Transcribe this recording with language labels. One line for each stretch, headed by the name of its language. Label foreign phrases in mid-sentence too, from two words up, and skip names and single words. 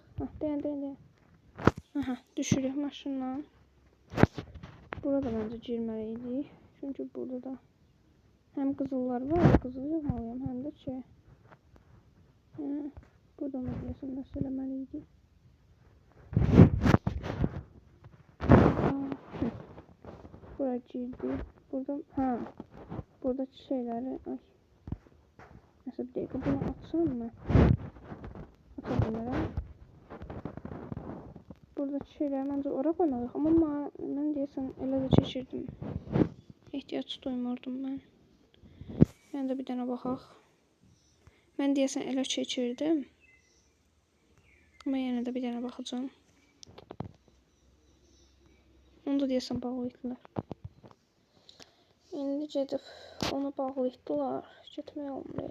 Azerbaijani: Dayan. Aha, düşürük maşından. Burada bence girməliydik. Çünkü burada da hem qızıllar var, qızıl yığmalıyam, həm də şey. Burada da deyəsən nəsə eləməliydik. Buraya girdik.
Turkish: Burada buradaki şeyleri ay. Neyse bir dakika bunu atsam mı? Atabilirim. Buradaki şeyleri bence oraya koymalıyıq.
Azerbaijani: Ama ben deyəsən elə də keçirdim. İhtiyaç duymurdum ben. Ben de bir dənə baxaq. Ben deyəsən elə keçirdim. Ama yenə də bir dənə baxacağım. Onu da deyəsən bağlayıqdılar. İndi gedib onu bağlayıqdılar. Getmək olmuyor.